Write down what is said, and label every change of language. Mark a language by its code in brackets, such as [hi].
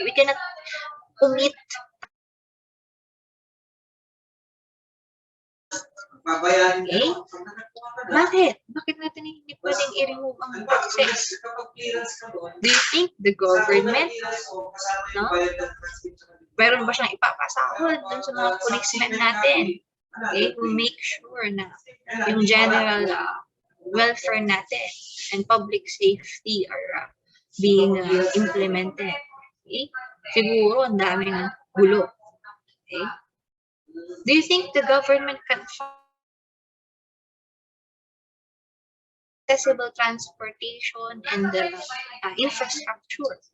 [en] We cannot omit. [tl] Okay? Bakit? Bakit natin hindi pwedeng i-remove ang taxes? [en] Do you think the government, no? [tl] Meron ba siyang ipapasahod dun sa mga policemen natin? [en] Okay? We make sure [tl] na yung [en] general welfare natin and public safety are being implemented. Okay? [tl] Siguro ang daming gulo. [en] Okay? Do you think the government can accessible transportation and the infrastructure?